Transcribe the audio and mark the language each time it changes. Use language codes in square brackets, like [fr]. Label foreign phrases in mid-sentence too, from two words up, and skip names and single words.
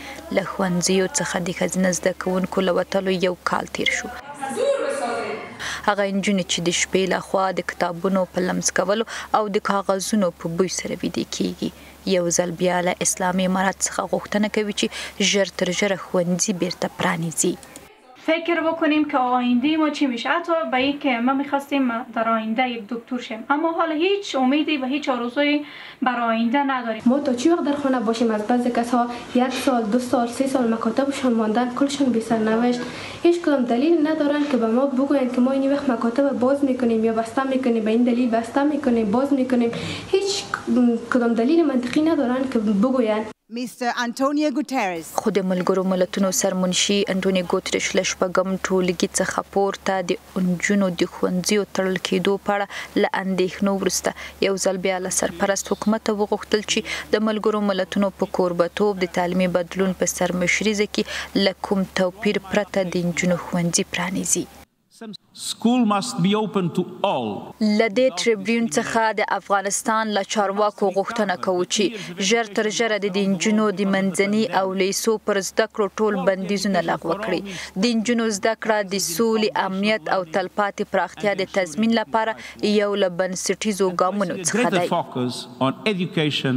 [ps] له ښوونځیو څخه د ښځینه زده کوونکو له وتلو یو کال تېر شو. هغه نجونې چې د شپې له خوا د کتابونو په لمس کولو او د کاغذونو په بوی سره ویده کېږي. یو ځل بیا له اسلامي امارت څخه غوښتنه کوي چې ژر تر ژره ښوونځي بیرته پرانیزي. [fa] فکر بکنیم که آینده ما چی میشه. حتی به این که ما میخواستیم در آینده یک دکتر شیم، اما حالا هیچ امیدی و هیچ آرزویی بر آینده نداریم. ما تا چی وقت در خانه باشیم؟ از بعضی کسا 1 سال 2 سال 3 سال مکاتبشان ماندن، کلشان بی سرنوشت، هیچ کدام دلیل ندارن که به ما بگویند که ما این وقت مکاتب باز میکنیم یا بسته میکنیم، به این دلیل بسته میکنیم، باز میکنیم. هیچ کدام دلیل منطقی ندارن که بگویند. [ps] خو د ملګرو ملتونو سرمنشي انټونی ګوتریش له شپږم ټولګي څخه پورته د نجونو د ښوونځیو تړل کېدو په اړه له اندېښنو وروسته یو ځل بیا له سرپرست حکومت وغوښتل چې د ملګرو ملتونو په کوربتوب د تعلیمي بدلون په سرمشریزه کې له کوم توپیر پرته د نجونو ښوونځي پرانیزي. [en] School must be open to all. [ps] لدې ټریبیون څخه د افغانستان له چارواکو غوښتنه کوو چې ژر تر ژره د نجونو د منځني او لیسو پر زده کړو ټول بندیزونه لغوه کړي. د نجونو زده کړه د سولې، امنیت او تلپاتې پراختیا د تضمین لپاره یو له بنسټیزو ګامونو څخه دی.